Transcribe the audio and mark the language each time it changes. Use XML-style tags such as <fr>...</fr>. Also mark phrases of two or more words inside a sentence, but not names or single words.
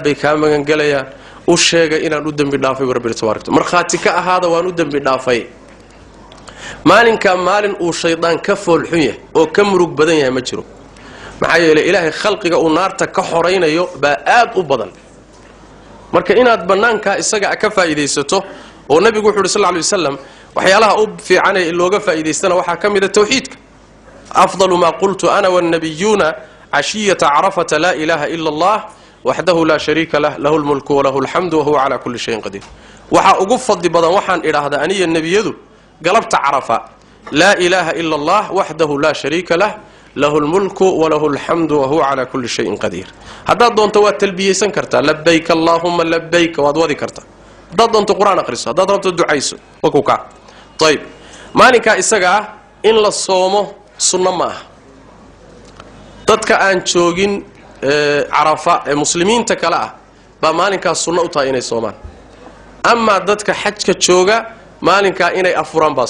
<so>bay ka magan galayaan u sheegay inaan u dambi dhaafay rabbi tabaaraka marxaati ka ahaada waan u dambi dhaafay maalinka maalin uu shaydaan ka foolxun yahay oo ka murug badan yahay ma jiro maxaa yeelay ilaahay khalqiga uu naarta ka xoreynayo baa aad u badan marka inaad banaanka isaga ka faa'iideysato oo nabigu wuxuu</so> <ar>صلى الله عليه وسلم</ar> <so>waxyaalaha u fiican ee looga faa'iideystana waxa kamid ah tawxiidka</so> <ar>أفضل ما قلت أنا والنبيون عشية عرفة لا إله إلا الله وحده لا شريك له له الملك و له الحمد وهو على كل شيء قدير</ar> <so>waxa ugu fadli badan waxaan iraahdaa aniga nabiyadu galabta arafa</so> <ar>لا إله إلا الله وحده لا شريك له له الملك وله الحمد وهو على كل شيء قدير</ar> <so>hada doonto waa talbiyeysan kartaa</so> <ar>لبيك اللهم لبيك</ar> <so>waad wadi kartaa dad doonto quraan akhriso dad doonto ducayso wakuka tayib maalinka isaga in la soomo sunna ma ah dadka aan joogin arafa ee muslimiinta kala ah ba maalinka sunna u tahay inay soomaan amma dadka xajka jooga maalinka inay afuraan ba</so>